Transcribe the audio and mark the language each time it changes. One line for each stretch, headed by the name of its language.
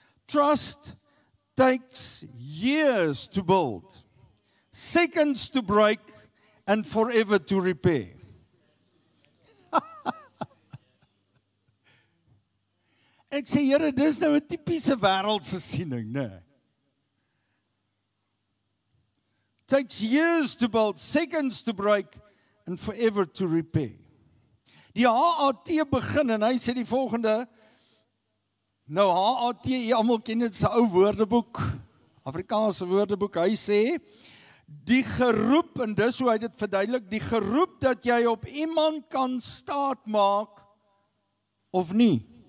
English: Trust takes years to build, seconds to break, and forever to repair.
Afrikaans: Ek sê, Here, dis nou 'n tipiese wêreldse siening, né?
English: Takes years to build, seconds to break, and forever to repair.
Afrikaans: Die HAT begin en hy sê die volgende, nou HAT, jy almal ken dit, sy ou woordeboek, Afrikaanse woordeboek, hy sê, die geroep, en dis hoe hy dit verduidelik, die geroep dat jy op iemand kan staat maak, of nie.